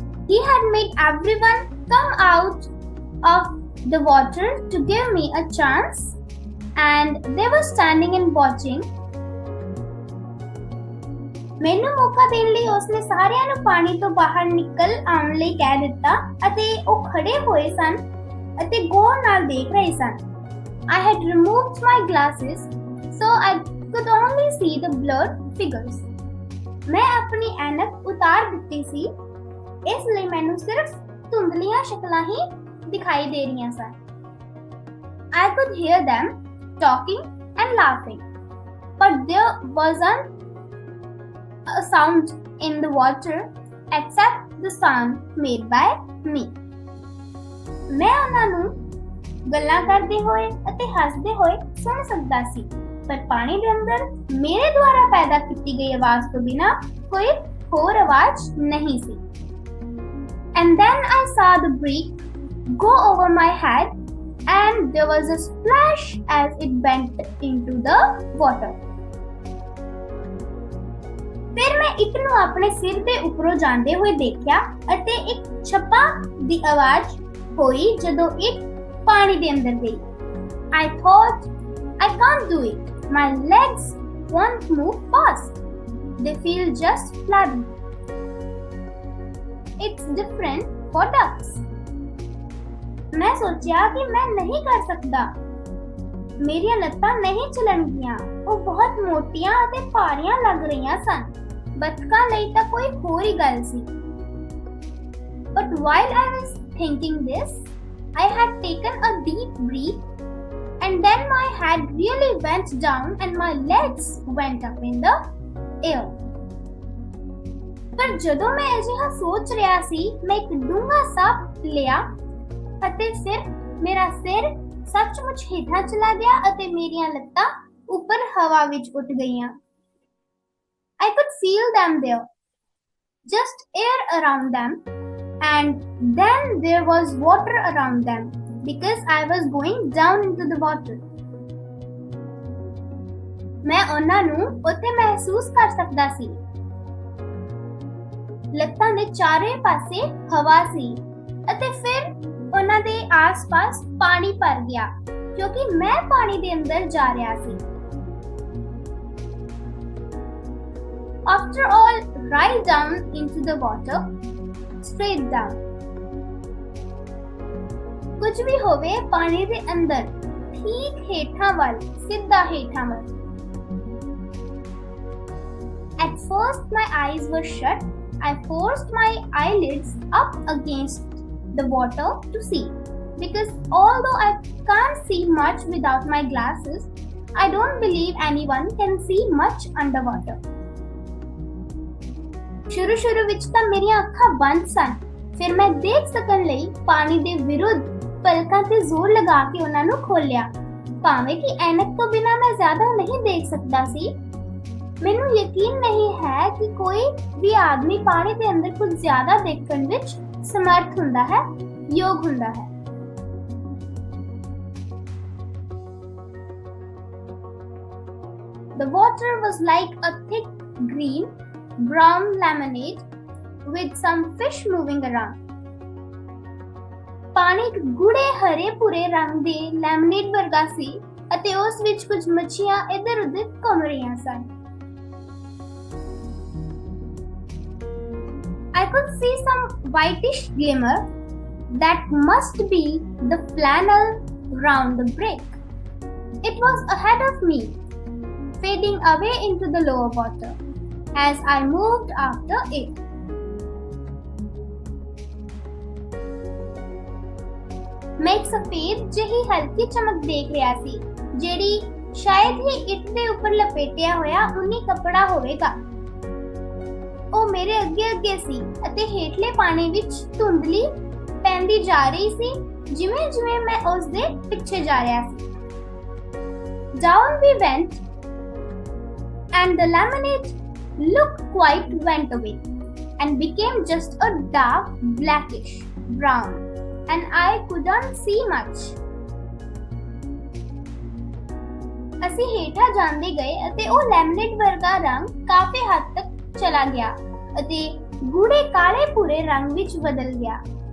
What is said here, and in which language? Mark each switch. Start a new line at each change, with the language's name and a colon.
English: He had made everyone come out of the water to give me a chance, and they were standing and watching.
Punjabi: ਮੈਨੂੰ ਮੌਕਾ ਦੇਣ ਲਈ ਉਸਨੇ ਸਾਰਿਆਂ ਨੂੰ ਪਾਣੀ ਤੋਂ ਬਾਹਰ ਨਿਕਲ ਆਉਣ ਲਈ ਕਹਿ ਦਿੱਤਾ ਅਤੇ ਉਹ ਖੜੇ ਹੋਏ ਸਨ ਅਤੇ ਗੌਰ ਨਾਲ ਦੇਖ ਰਹੇ ਸਨ।
English: I had removed my glasses so I could only see the blurred figures.
Punjabi: ਮੈਂ ਆਪਣੀ ਐਨਕ ਉਤਾਰ ਦਿੱਤੀ ਸੀ ਇਸ ਲਈ ਮੈਨੂੰ ਸਿਰਫ ਧੁੰਦਲੀਆਂ ਸ਼ਕਲਾਂ ਹੀ ਦਿਖਾਈ ਦੇ ਰਹੀਆਂ ਸਨ।
English: I could hear them talking and laughing, but there wasn't a sound in the water except the sound made by me.
Punjabi: ਮੈਂ ਉਹਨਾਂ ਨੂੰ ਗੱਲਾਂ ਕਰਦੇ ਹੋਏ ਅਤੇ ਹੱਸਦੇ ਹੋਏ ਸੁਣ ਸਕਦਾ ਸੀ, ਪਰ ਪਾਣੀ ਦੇ ਅੰਦਰ ਮੇਰੇ ਦੁਆਰਾ ਪੈਦਾ ਕੀਤੀ ਗਈ ਆਵਾਜ਼ ਤੋਂ ਬਿਨਾਂ ਕੋਈ ਹੋਰ ਆਵਾਜ਼ ਨਹੀਂ ਸੀ।
English: And then I saw the brick go over my head and there was a splash as it went into the water.
Punjabi: ਫਿਰ ਮੈਂ ਇੱਟ ਨੂੰ ਆਪਣੇ ਸਿਰ ਦੇ ਉੱਪਰੋਂ ਜਾਂਦੇ ਹੋਏ ਦੇਖਿਆ ਅਤੇ ਇੱਕ ਛੱਪਾ ਦੀ ਆਵਾਜ਼ ਹੋਈ ਜਦੋਂ ਇੱਟ ਪਾਣੀ ਦੇ ਅੰਦਰ ਗਈ।
English: I thought, I can't do it. My legs won't move fast. They feel just flabby. It's different for ducks.
Punjabi: ਮੈਂ ਸੋਚਿਆ ਕਿ ਮੈਂ ਨਹੀਂ ਕਰ ਸਕਦਾ। ਮੇਰੀਆਂ ਲੱਤਾਂ ਨਹੀਂ ਚੱਲਣਗੀਆਂ। ਉਹ ਬਹੁਤ ਮੋਟੀਆਂ ਅਤੇ ਭਾਰੀਆਂ ਲੱਗ ਰਹੀਆਂ ਸਨ। ਬੱਤਖਾਂ ਲਈ ਤਾਂ ਕੋਈ ਹੋਰ ਹੀ ਗੱਲ ਸੀ।
English: But while I was thinking this, I had taken a deep breath and then my head really went down and my legs went up in the air.
Punjabi: ਪਰ ਜਦੋਂ ਮੈਂ ਅਜਿਹਾ ਸੋਚ ਰਿਹਾ ਸੀ ਮੈਂ ਇੱਕ ਡੂੰਘਾ ਸਾਹ ਲਿਆ ਅਤੇ ਫਿਰ ਮੇਰਾ ਸਿਰ ਸੱਚਮੁੱਚ ਹੇਠਾਂ ਚਲਾ ਗਿਆ ਅਤੇ ਮੇਰੀਆਂ ਲੱਤਾਂ ਉੱਪਰ ਹਵਾ ਵਿੱਚ ਉੱਡ ਗਈਆਂ।
English: I could feel them there, just air around them, and then there was water around them because I was going down into the water.
Punjabi: ਮੈਂ ਉਹਨਾਂ ਨੂੰ ਉੱਥੇ ਮਹਿਸੂਸ ਕਰ ਸਕਦਾ ਸੀ। ਲੱਤਾਂ ਦੇ ਚਾਰੇ ਪਾਸੇ ਹਵਾ ਸੀ ਅਤੇ ਫਿਰ ਉਹਨਾਂ ਦੇ ਆਸ-ਪਾਸ ਪਾਣੀ ਭਰ ਗਿਆ ਕਿਉਂਕਿ ਮੈਂ ਪਾਣੀ ਦੇ ਅੰਦਰ ਜਾ ਰਿਹਾ ਸੀ।
English: After all, right down into the water, straight down.
Punjabi: ਕੁਝ ਵੀ ਹੋਵੇ ਪਾਣੀ ਦੇ ਅੰਦਰ ਠੀਕ ਹੇਠਾਂ ਵੱਲ ਸਿੱਧਾ ਹੇਠਾਂ ਵੱਲ
English: At first my eyes were shut. I forced my eyelids up against the water to see. Because although I can't see much without my glasses, I don't believe anyone can see much underwater.
Punjabi: ਸ਼ੁਰੂ ਵਿੱਚ ਤਾਂ ਮੇਰੀਆਂ ਅੱਖਾਂ ਬੰਦ ਸਨ, ਫਿਰ ਮੈਂ ਦੇਖ ਸਕਣ ਲਈ ਪਾਣੀ ਦੇ ਵਿਰੁੱਧ ਪਲਕਾਂ ਤੇ ਜ਼ੋਰ ਲਗਾ ਕੇ ਉਹਨਾਂ ਨੂੰ ਖੋਲਿਆ। ਭਾਵੇਂ ਕਿ ਐਨਕ ਤੋਂ ਬਿਨਾਂ ਮੈਂ ਜ਼ਿਆਦਾ ਨਹੀਂ ਦੇਖ ਸਕਦਾ ਸੀ। ਮੈਨੂੰ ਯਕੀਨ ਨਹੀਂ ਹੈ ਕਿ ਕੋਈ ਵੀ ਆਦਮੀ ਪਾਣੀ ਦੇ ਅੰਦਰ ਕੁਝ ਜ਼ਿਆਦਾ ਦੇਖਣ ਵਿੱਚ ਸਮਰਥ ਹੁੰਦਾ ਹੈ, ਯੋਗ ਹੁੰਦਾ ਹੈ।
English: The water was like a thick green brown lemonade with some fish moving around.
Punjabi: ਪਾਣੀ ਇੱਕ ਗੂੜੇ ਹਰੇ ਭੂਰੇ ਰੰਗ ਦੇ ਲੈਮਨੇਡ ਵਰਗਾ ਸੀ ਅਤੇ ਉਸ ਵਿੱਚ ਕੁਝ ਮੱਛੀਆਂ ਇੱਧਰ-ਉੱਧਰ ਘੁੰਮ ਰਹੀਆਂ ਸਨ।
English: I could see some whitish glimmer that must be the flannel round the break. It was ahead of me, fading away into the lower water as I moved after it.
Punjabi: ਮੈਂ ਇੱਕ ਸਫੇਦ ਜਿਹੀ ਹਲਕੀ ਚਮਕ ਦੇਖ ਰਿਹਾ ਸੀ, ਜਿਹੜੀ ਸ਼ਾਇਦ ਹੀ ਇੱਟ ਦੇ ਉੱਪਰ ਲਪੇਟਿਆ ਹੋਇਆ ਉੱਨੀ ਕੱਪੜਾ ਹੋਵੇਗਾ। ਉਹ ਮੇਰੇ ਅੱਗੇ ਸੀ ਅਤੇ ਹੇਠਲੇ ਪਾਣੀ ਵਿੱਚ ਧੁੰਦਲੀ ਪੈਂਦੀ ਜਾ ਰਹੀ ਸੀ, ਜਿਵੇਂ ਮੈਂ ਉਸ ਦੇ ਪਿੱਛੇ ਜਾ ਰਿਹਾ ਸੀ।
English: Down we went and the lemonade look quite went away and became just a dark blackish brown and I couldn't see much.
Punjabi: ਅਸੀਂ ਹੇਠਾਂ ਜਾਂਦੇ ਗਏ ਅਤੇ ਉਹ ਲੈਮਨੇਡ ਵਰਗਾ ਰੰਗ ਕਾਫੀ ਹੱਦ ਤੱਕ ਚਲਾ ਗਿਆ ਅਤੇ ਗੂੜੇ ਕਾਲੇ ਭੂਰੇ ਰੰਗ ਵਿੱਚ ਬਦਲ ਗਿਆ।